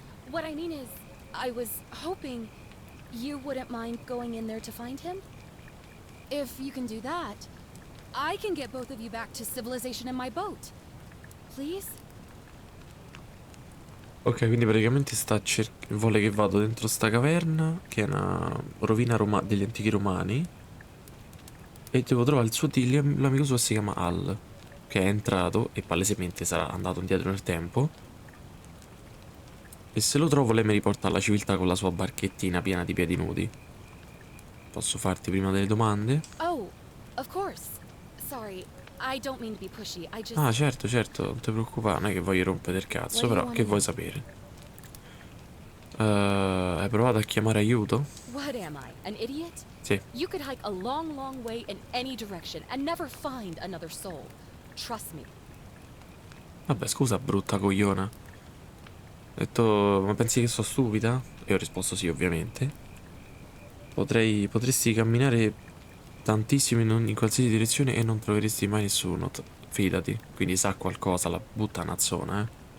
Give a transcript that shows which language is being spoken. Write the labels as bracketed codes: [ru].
[en] What I mean is, I was hoping you wouldn't mind going in there to find him. If you can do that, I can get both of you back to civilization in my boat. Please? [it] Ok, quindi praticamente vuole che vado dentro sta caverna, che è una rovina degli antichi romani, e devo trovare il l'amico suo, si chiama Al, che è entrato e palesemente sarà andato indietro nel tempo. E se lo trovo lei mi riporta alla civiltà con la sua barchettina piena di piedi nudi. Posso farti prima delle domande? [en] Oh, of course. Sorry, I don't mean to be pushy. I just... [it] Ah, certo, certo, non ti preoccupare, non è che voglio rompere il cazzo, però che vuoi sapere? Hai provato a chiamare aiuto? [en] What am I, an idiot? [it] Sì. [en] You could hike a long, long way in any direction and never find another soul. Trust me. [it] Vabbè, scusa, brutta cogliona. Ho detto, ma pensi che sono stupida? E ho risposto sì, ovviamente. Potresti camminare tantissimo in qualsiasi direzione e non troveresti mai nessuno. Fidati. Quindi sa qualcosa, la buttanazzona, eh.